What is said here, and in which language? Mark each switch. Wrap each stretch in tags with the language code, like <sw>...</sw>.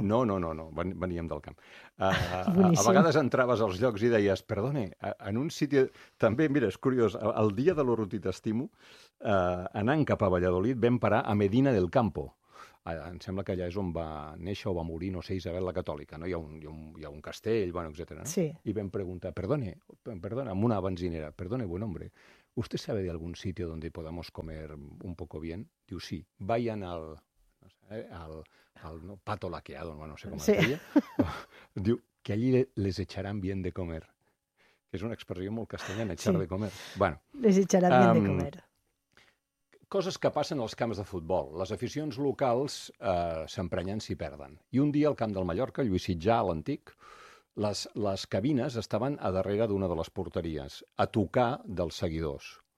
<ca>No, no, no, no, veníem del camp. A vegades entraves als llocs i deies, perdone, en un sitio... També, mira, és curiós, el dia de l'Oruti t'estimo, anant cap a Valladolid, vam parar a Medina del Campo. Em sembla que allà és on va néixer o va morir, no sé, Isabel la Catòlica, no? Hi ha un castell, bueno, etcètera. No? Sí.</ca> <es>I vam preguntar, perdona, amb una benzinera, perdone, buen hombre, ¿usted sabe de algún sitio donde podamos comer un poco bien? Diu, sí, vayan al... No sé, al no, pato laqueado, no sé com es deia. Diu, que allí les echarán bien de comer.</es> <ca>És una expressió molt castellana, echar sí. de comer. Bueno,</ca> <es>les echarán bien de comer.</es> <ca>Coses que passen als camps de futbol. Les aficions locals s'emprenyen si perden. I un dia al camp del Mallorca, Lluís Sitjà, a l'antic, les cabines estaven a darrere d'una de les porteries, a tocar dels seguidors.</ca>